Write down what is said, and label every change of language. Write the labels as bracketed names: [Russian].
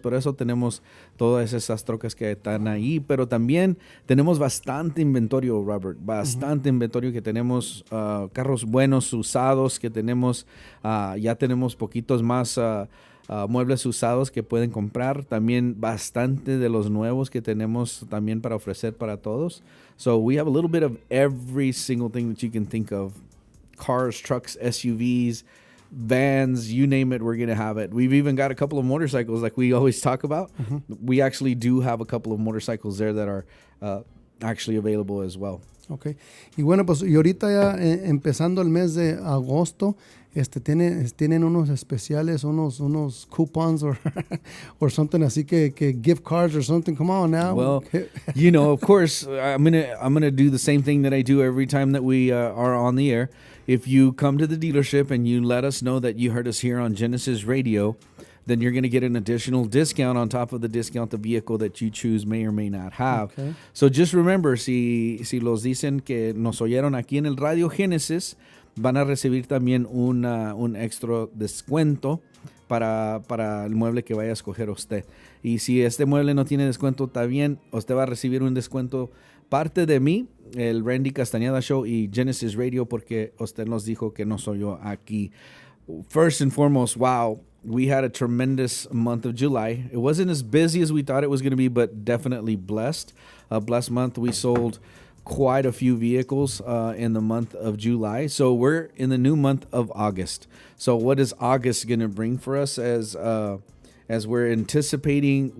[Spanish] Por eso tenemos todas esas trocas que están ahí, pero también tenemos bastante inventario, Robert, bastante inventario que tenemos, carros buenos usados que tenemos, ya tenemos poquitos más muebles usados que pueden comprar, también bastante de los nuevos que tenemos también para ofrecer para todos. [English] So we have a little bit of every single thing that you can think of. Cars, trucks, SUVs, vans, you name it, we're going to have it. We've even got a couple of motorcycles like we always talk about. We actually do have a couple of motorcycles there that are actually available as well. Okay. [Spanish] Y bueno, pues y ahorita ya empezando el mes de agosto, tienen unos especiales, unos coupons [English] or or something [Spanish] así que [English] gift cards or something. Come on now. Well, you know, of course, I'm gonna do the same thing that I do every time that we are on the air. If you come to the dealership and you let us know that you heard us here on Genesis Radio, then you're going to get an additional discount on top of the discount the vehicle that you choose may or may not have. Okay. So just remember, [Spanish] si los dicen que nos oyeron aquí en el Radio Génesis, van a recibir también un extra descuento para el mueble que vaya a escoger usted. Y si este mueble no tiene descuento, está bien, usted va a recibir un descuento parte de mí, el Ramdy Casataneda Show y Genesis Radio, porque usted nos dijo que no soy yo aquí. [English] First and foremost, wow, we had a tremendous month of July. It wasn't as busy as we thought it was going to be, but definitely blessed. A blessed month. We sold quite a few vehicles in the month of July. So we're in the new month of August. So what is August going to bring for us as we're anticipating?